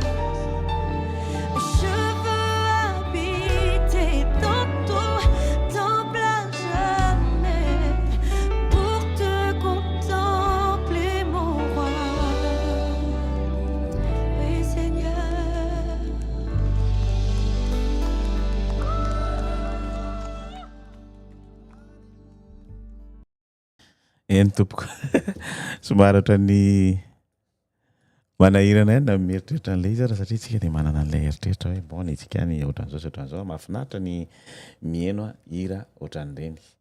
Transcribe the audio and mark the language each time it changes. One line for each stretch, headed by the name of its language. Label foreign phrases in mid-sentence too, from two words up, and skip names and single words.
French: Je veux habiter dans ton temple à jamais pour te contempler, mon roi. Oui, Seigneur.
Malagasy: Eny tompoko somary ohatran'ny manahirana ihany na mieritreritra an'ilay izy raha satria tsika dia manana an'ilay eritreritra hoe bon itsika ny ohatran'izao sy ohatran'izao mahafinaritra ny mihaino hira ohatran'ireny.